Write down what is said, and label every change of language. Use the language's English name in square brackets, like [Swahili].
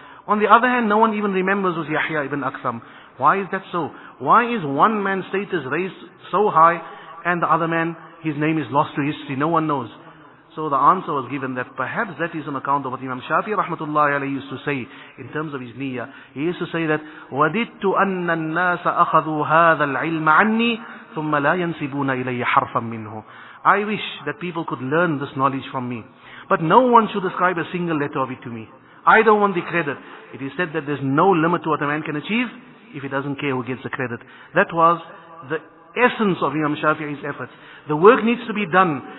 [English] On the other hand, no one even remembers was Yahya ibn Aktham. Why is that so? Why is one man's status raised so high and the other man, his name is lost to history? No one knows. So the answer was given that perhaps that is on account of what Imam Shafi'i rahmatullahi alayhi used to say in terms of his niyyah. He used to say that [Arabic] وَدِدْتُ أَنَّ النَّاسَ أَخَذُوا هَذَا الْعِلْمَ عَنِّي ثُمَّ لَا يَنْسِبُونَ إِلَيَّ حَرْفًا مِّنْهُ. [English] I wish that people could learn this knowledge from me, but no one should ascribe a single letter of it to me. I don't want the credit. It is said that there's no limit to what a man can achieve if he doesn't care who gets the credit. That was the essence of Imam Shafi'i's efforts. The work needs to be done.